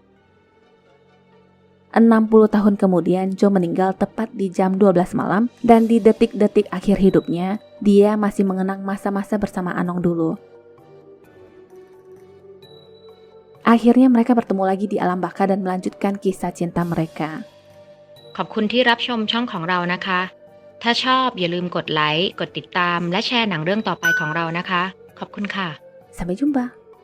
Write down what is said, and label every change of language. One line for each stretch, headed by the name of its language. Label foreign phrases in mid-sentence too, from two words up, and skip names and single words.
Indonesian: 60 tahun kemudian Jo meninggal tepat di jam 12 malam dan di detik-detik akhir hidupnya, dia masih mengenang masa-masa bersama Anong dulu. Akhirnya mereka bertemu lagi di alam baka dan melanjutkan kisah cinta mereka.
Thai: ขอบคุณที่รับชมช่องของเรานะคะ ถ้าชอบอย่าลืมกดไลค์ กดติดตาม และแชร์หนังเรื่องต่อไปของเรานะคะ ขอบคุณค่ะ
Indonesian: Sampai jumpa.